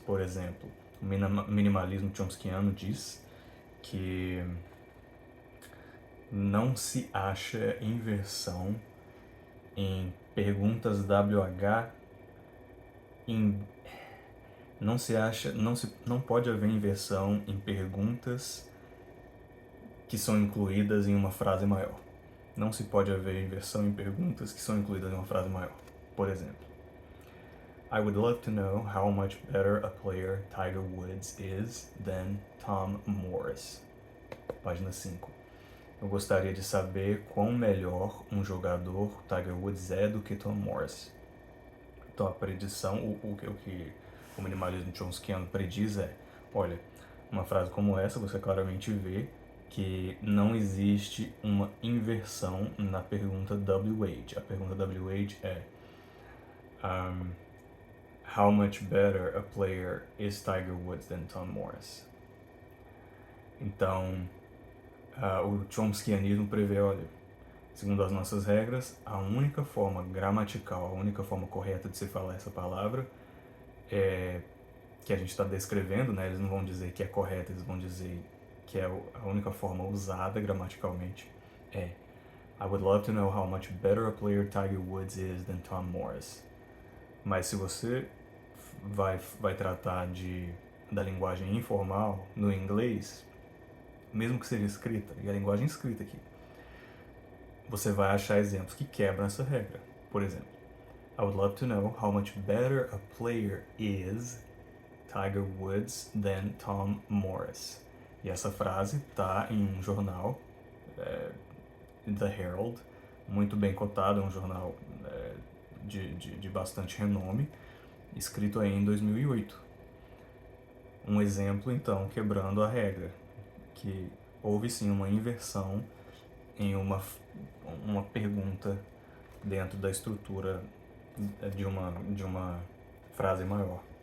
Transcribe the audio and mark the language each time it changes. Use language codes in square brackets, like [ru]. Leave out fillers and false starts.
[pt] Por exemplo, o minimalismo chomskyano diz que não se acha inversão em perguntas WH não pode haver inversão em perguntas que são incluídas em uma frase maior. Não se pode haver inversão em perguntas que são incluídas em uma frase maior. Por exemplo, [en] I would love to know how much better a player Tiger Woods is than Tom Morris. [pt] Página 5. Eu gostaria de saber quão melhor um jogador Tiger Woods é do que Tom Morris. Então a predição, o que o minimalismo chomskyano prediz é, olha, uma frase como essa você claramente vê que não existe uma inversão na pergunta WH. A pergunta WH é [en] how much better a player is Tiger Woods than Tom Morris? [pt] Então, o chomskyanismo prevê, olha, segundo as nossas regras, a única forma gramatical, a única forma correta de se falar essa palavra que a gente está descrevendo, né? Eles não vão dizer que é correta, eles vão dizer que é a única forma usada gramaticalmente é [en] I would love to know how much better a player Tiger Woods is than Tom Morris. [pt] Mas se você vai tratar da linguagem informal no inglês, mesmo que seja escrita, e a linguagem escrita aqui, você vai achar exemplos que quebram essa regra. Por exemplo, [en] I would love to know how much better a player is Tiger Woods than Tom Morris. [pt] E essa frase está em um jornal, The Herald, muito bem cotado, é um jornal de bastante renome, escrito aí em 2008. Um exemplo, então, quebrando a regra, que houve sim uma inversão em uma pergunta dentro da estrutura de uma frase maior.